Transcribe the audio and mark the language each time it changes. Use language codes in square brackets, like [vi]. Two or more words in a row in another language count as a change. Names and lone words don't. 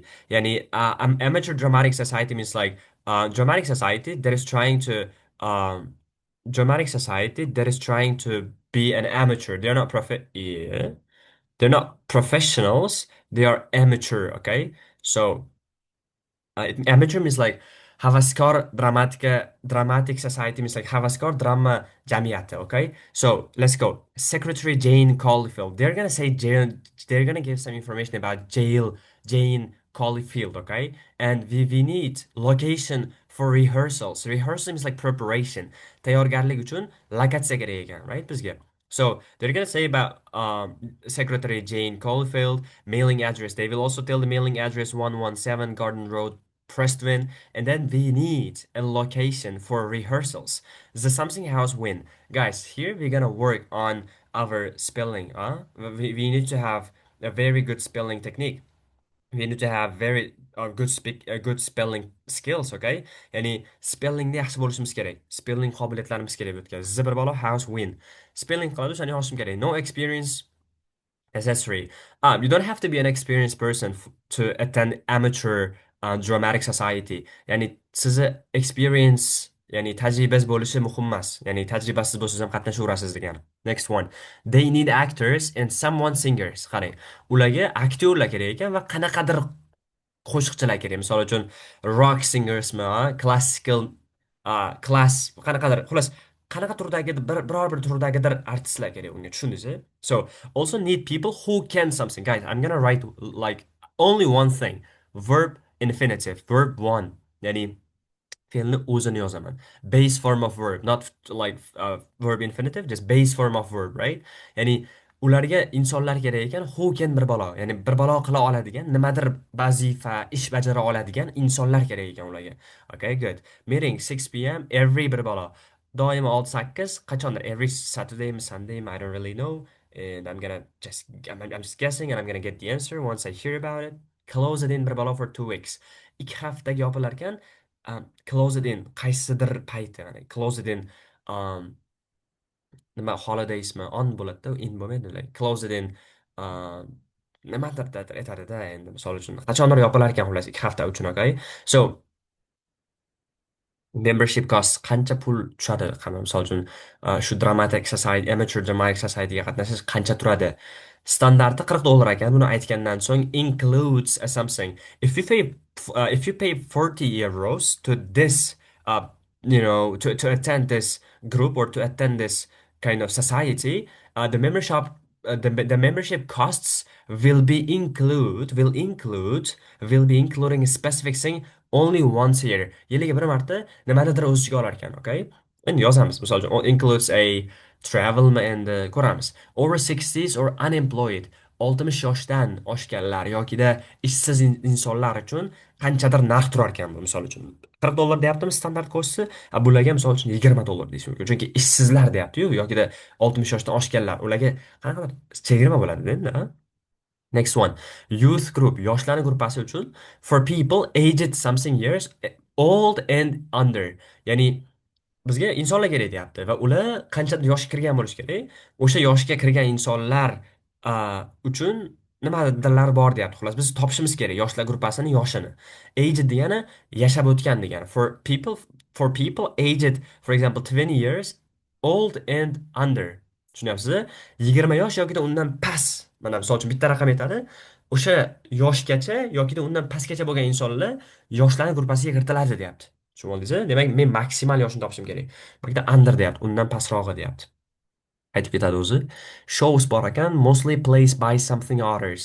[en] Yani amateur dramatic society means like dramatic society that is trying to um dramatic society that is trying to be an amateur. They're not yeah. They're not professionals. They are amateur. Okay. So amateur means like Havaskor dramatic society means like [uz] Havaskor drama jamiyati, [en] okay? So let's go. Secretary Jane Caulfield. They're gonna say jail, they're gonna give some information about Jane Caulfield, okay? And we need location for rehearsals. Rehearsal means like preparation. [uz] Tayyorgarlik uchun lokatsiya kerak ekan, right? Bizga. [en] So they're gonna say about Secretary Jane Caulfield, mailing address. They will also tell the mailing address 117 Garden Road, Preston, and then we need a location for rehearsals. The Something House win. Guys, here we're gonna work on our spelling. We need to have a very good spelling technique. We need to have very good spelling skills, okay? [uz] Ya'ni spellingni yaxshi bo'lishimiz kerak. Spelling qobiliyatlarimiz kerak bu yerga. Zibir bola [en] house win. [uz] Spelling qiladi, o'shani yozishim kerak. [en] No experience accessory. You don't have to be an experienced person to attend amateur dramatic society. [uz] Ya'ni sizni experience, ya'ni tajribasiz bo'lishi muhim emas. Ya'ni tajribasiz bo'lsangiz ham qatnashaverasiz degan. [en] Next one. They need actors and someone singers. [uz] Qarang, ularga aktyorlar kerak ekan va qanaqadir qo'shiqchilar kerak. Misol uchun [en] rock singersmi, classical class [uz] qanaqadir, xullas qanaqa turdagi biror bir turdagidir artistlar kerak unga, tushundingiz? [en] So also need people who can something. Guys, I'm gonna write like only one thing. Verb infinitive, verb one. [uz] Ya'ni fe'lni o'zini yozaman. [en] Base form of verb, not like verb infinitive, just base form of verb, right? [uz] Ya'ni ularga insonlar kerak ekan, [en] who can [uz] bir balo, ya'ni bir balo qila oladigan, nimadir vazifa, ish bajara oladigan insonlar kerak ekan ularga. [en] Okay, good. Meeting 6 p.m. every [uz] bir balo. [en] Doimo 6-8, qachondir every Saturday, Sunday, I don't really know. And I'm just guessing and I'm gonna get the answer once I hear about it. Close it in [uz] bir balo [en] for 2 weeks. [uz] 2 haftaga yopilar ekan. [en] Close it in [uz] qaysidir payti, ya'ni [en] close it in [uz] um, nima holidaysmi on bo'ladida, in bo'lmaydi, [en] like close it in [uz] um, nimadir aytadida, endi misol uchun qachondir yopilar ekan, xullas 2 hafta uchun, [en] okay? So membership cost [uz] qancha pul tushadi? Misol uchun shu [en] dramatic society, amateur dramatic societyga [uz] qatnashish qancha turadi? Standarti $40 ekan. Buni aytgandan so'ng [en] includes something. If you pay 40 euros to this to attend this group or to attend this kind of society, the membership costs will be including a specific thing only once a year. [uz] Yiliga bir marta nimanidir o'z ichiga olar ekan, okay? Endi yozamiz, misol uchun, [en] includes a travelmi [uz] endi ko'ramiz. [en] Over 60s or unemployed, [uz] 60 yoshdan oshganlar yokida ishsiz insonlar uchun qanchadir narx turar ekan bu, misol uchun. $40 deyaptimi standart kosti? Bularga misol uchun $20 deyish mumkin. Chunki ishsizlar deyapti-yu, yokida 60 yoshdan oshganlar, ularga qanaqadir chegirma bo'ladi endi, a? [en] Next one. Youth group. [uz] Yoshlarning gruppasi uchun [en] for people aged something years old and under. [uz] Ya'ni bizga insonlar kerak deyapti va ular qanchadir yoshga kirgan bo'lishi kerak. O'sha yoshga kirgan insonlar uchun nimadirlar bor deyapti. Xullas, biz topishimiz kerak yoshlar gruppasini yoshini. Aged degani yashab o'tgan degani. [en] For people aged, for example, 20 years old and under. [uz] Tushunyapsizmi? 20 yosh yokida undan past. Mana misol uchun bitta raqam aytadi. O'sha yoshgacha yokida undan pastgacha bo'lgan insonlar yoshlarning gruppasiga kiritiladi deyapti. Tushunib oldingizmi? Demak, men maksimal yoshini topishim kerak. Bu yerda under deyapti, undan pastrog'i deyapti. Aytib ketadi o'zi. Shows bor ekan, [en] mostly plays by something others.